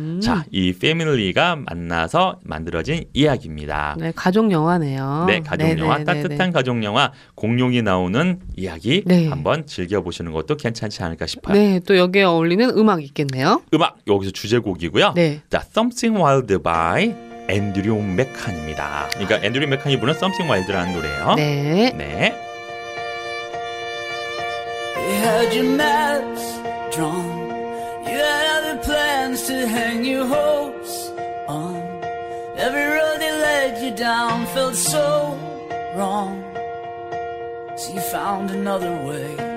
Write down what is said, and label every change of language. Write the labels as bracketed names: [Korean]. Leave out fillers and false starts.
[Korean] 자, 이 패밀리가 만나서 만들어진 이야기입니다. 네, 가족 영화네요. 네, 가족 네네, 영화. 따뜻한 네네. 가족 영화. 공룡이 나오는 이야기 네. 한번 즐겨보시는 것도 괜찮지 않을까 싶어요. 네, 또 여기에 어울리는 음악 있겠네요. 음악, 여기서 주제곡이고요. 네. The Something Wild by 앤드류 맥칸입니다. 그러니까 앤드류 맥칸이 부른 Something Wild라는 노래예요. 네. 네. [English] We heard your mouth drawn. You had other plans to hang your hopes on. Every road that led you down felt so wrong. So you found another way.